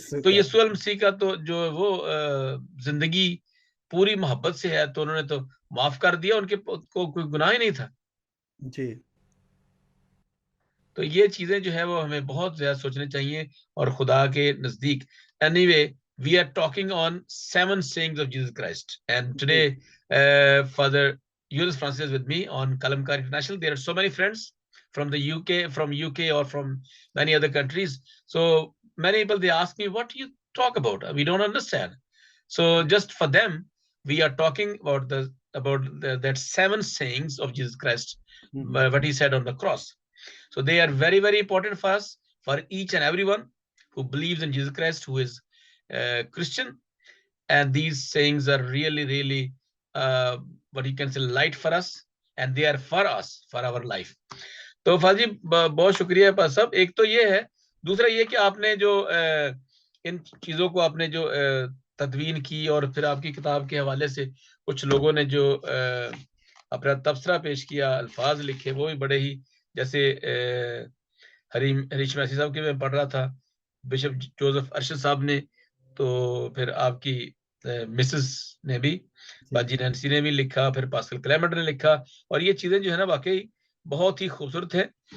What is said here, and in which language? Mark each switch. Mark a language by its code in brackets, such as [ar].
[hi] तो यीशु मसीह का तो जो वो जिंदगी पूरी मोहब्बत से है, तो उन्होंने तो माफ कर दिया, उनके को कोई गुनाह ही नहीं था जी। तो ये चीजें जो है वो हमें बहुत ज्यादा सोचने चाहिए और खुदा के नजदीक। [en] Anyway, we are talking on 7 sayings of Jesus Christ, and today Father Julius Francis is with me on Kalamkar International. There are so many friends from the UK or from many other countries. So many people, they ask me, what do you talk about? We don't understand. So just for them, we are talking about that 7 sayings of Jesus Christ, what he said on the cross. So they are very, very important for us, for each and everyone who believes in Jesus Christ, who is Christian. And these sayings are really, really what you can say, light for us, and they are for us, for our life. [hi] तो फाजी बहुत शुक्रिया पास साहब। एक तो ये है, दूसरा ये कि आपने जो इन चीजों को आपने जो तदवीन की, और फिर आपकी किताब के हवाले से कुछ लोगों ने जो अपना तबसरा पेश किया, अल्फाज लिखे, वो भी बड़े ही, जैसे हरीश मैसी साहब के मैं पढ़ रहा था, बिशप जोसेफ अरशद साहब ने, तो फिर आपकी मिसेस ने भी, बाजी नैन्सी ने भी लिखा, फिर पास्कल क्लेमेंट ने लिखा, और ये चीजें जो है ना वाकई बहुत ही खूबसूरत है।